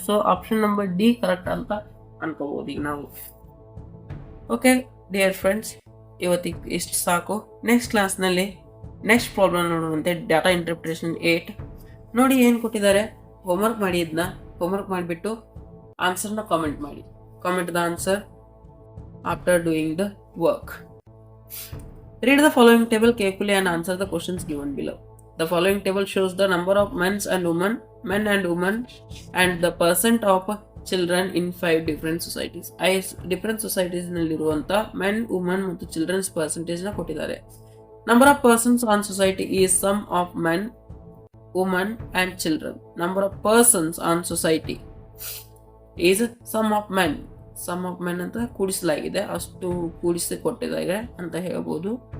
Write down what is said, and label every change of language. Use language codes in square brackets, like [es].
[kn] So option number D correct ಅಂತ ಅನ್ಕೋಬಹುದು ಈಗ ನಾವು. ಓಕೆ [en] dear friends, [kn] ಇವತ್ತಿಗೆ ಇಷ್ಟು ಸಾಕು. ನೆಕ್ಸ್ಟ್ ಕ್ಲಾಸ್ನಲ್ಲಿ ನೆಕ್ಸ್ಟ್ ಪ್ರಾಬ್ಲಮ್ ನೋಡುವಂತೆ ಡಾಟಾ ಇಂಟರ್ಪ್ರಿಟೇಷನ್ 8 ನೋಡಿ ಏನು ಕೊಟ್ಟಿದ್ದಾರೆ. ಹೋಮ್ವರ್ಕ್ ಮಾಡಿ, ಇದನ್ನ ಹೋಮ್ವರ್ಕ್ ಮಾಡಿಬಿಟ್ಟು ಆನ್ಸರ್ನ ಕಾಮೆಂಟ್ ಮಾಡಿ. [en] Comment the answer after doing the work. Read the following table carefully and answer the questions given below. The following table shows the number of men and women and the percent of children in 5 different societies. [kn] Different societies ನಲ್ಲಿರುವಂತ men, woman ಮತ್ತು children's percentage ನ ಕೊಟ್ಟಿದ್ದಾರೆ. [en] Number of persons on society is sum of men, women and children. Number of persons on society is sum of men. Sum of men [kn] ಅಂತ ಕೂಡಿಸಲಾಗಿದೆ, ಅಷ್ಟು ಕೂಡಿಸಿ ಕೊಟ್ಟಿದ್ದಾರೆ ಅಂತ ಹೇಳ್ಬೋದು.